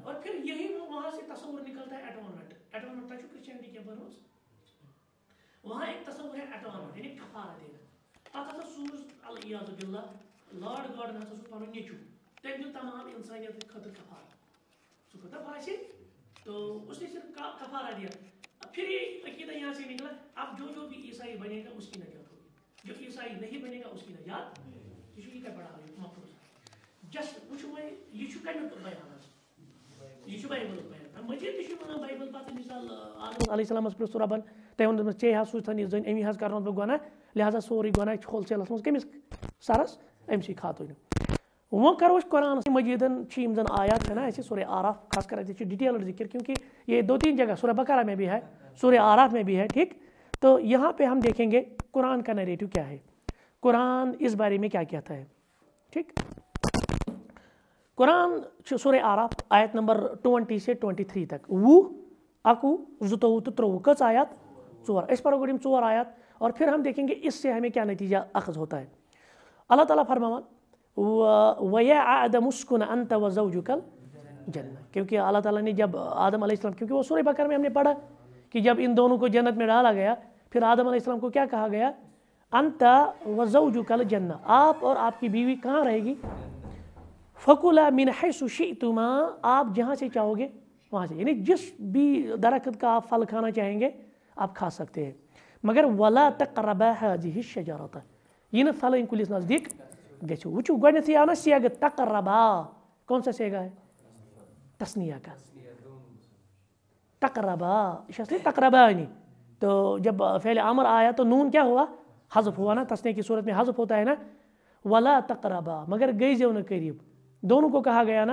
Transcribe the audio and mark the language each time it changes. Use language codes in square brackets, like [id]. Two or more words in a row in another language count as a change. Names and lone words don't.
[ur] اور پھر یہی وہاں سے تصور نکلتا ہے اٹونمنٹ. اٹونمنٹ تک کرسچینٹی کیا بنوس وہاں ایک تصور ہے اٹونمنٹ یعنی کفارہ دینا. [ks] تتھ ہسا سوز العیاذ باللہ لارڈ گاڈن ہسا سوز پنُن نیٚچوٗ تٔمۍ دیُت تمام انسانیت خٲطرٕ کفارہ. سُہ کوٗتاہ باسہِ [ur] تو اس نے صرف کفارہ دیا. پھر یہ عقیدہ یہاں سے نکلا اب جو بھی عیسائی بنے گا اس کی نجات ہوگی, جو عیسائی نہیں بنے گا اس کی نجات. یہ کیا بڑا مفروض [ks] جسٹ وچھو وۄنۍ یہ چھُ کمیُک بیان حظ یہ چھُ بایبلُک بیان. مزیٖد تہِ چھُ وَنان بایبل پتہٕ مثال آدم علیہ السلامس پرٛژھ سُہ رۄبن تٔمۍ ووٚن دوٚپمس ژےٚ حظ سوٗزتھن یہِ زٔنۍ أمی حظ کرنوس بہٕ گۄناہ لہٰذا سورُے گۄناہ چھُ ہول سیلس منٛز کٔمِس سرس أمسٕے خاتوٗنہِ. وۄنۍ کرو أسۍ قرآنس مجیٖدن چھِ یِم زن آیات [ur] ہے نا ایسے سورہ آراف خاص کر ایسے ڈیٹیلڈ ذکر کیونکہ یہ 2-3 جگہ سورہ بقرہ میں بھی ہے سورہ آراف میں بھی ہے. ٹھیک تو یہاں پہ ہم دیکھیں گے قرآن کا نیریٹو کیا ہے, قرآن اس بارے میں کیا کہتا ہے. ٹھیک قرآن سورہ آراف آیت نمبر 20 سے 23 تک 20, 21, 22 تو 23 کچھ آیات 4 اس پر گوڑیم 4 آیات اور پھر ہم دیکھیں گے اس سے ہمیں کیا نتیجہ اخذ ہوتا ہے. [ks] اللہ تعالیٰ فرماوان [ar] وَيَا آدَمُ اسْكُنْ أَنْتَ وَزَوْجُكَ الْجَنَّةَ. [ur] کیونکہ اللہ تعالیٰ نے جب آدم علیہ السلام, کیونکہ وہ سورہ بقرہ میں ہم نے پڑھا کہ جب ان دونوں کو جنت میں ڈالا گیا پھر آدم علیہ السلام کو کیا کہا گیا [ar] انت وزوجک الجنہ, [ur] آپ اور آپ کی بیوی کہاں رہے گی. [ar] فَكُلَا مِنْ حَيْثُ شِئْتُمَا, [ur] آپ جہاں سے چاہو گے وہاں سے, یعنی جس بھی درخت کا آپ پھل کھانا چاہیں گے آپ کھا سکتے ہیں مگر [ar] وَلَا تَقْرَبَا هَذِهِ الشَّجَرَةَ, [ks] یہ نہ پھل کُلِس نزدیک گژھو. وچھو گۄڈنیٚتھٕے آو نا سیگ تقربا, [ur] کون سا سیگا ہے تسنیہ کا تقربا, تقربانی. تو جب فعل امر آیا تو نون کیا ہوا حذف ہوا نا, تسنیہ کی صورت میں حذف ہوتا ہے نا. [ar] ولا تقربا [ur] مگر [ks] گئیزیو نہ قریب, [ur] دونوں کو کہا گیا نا.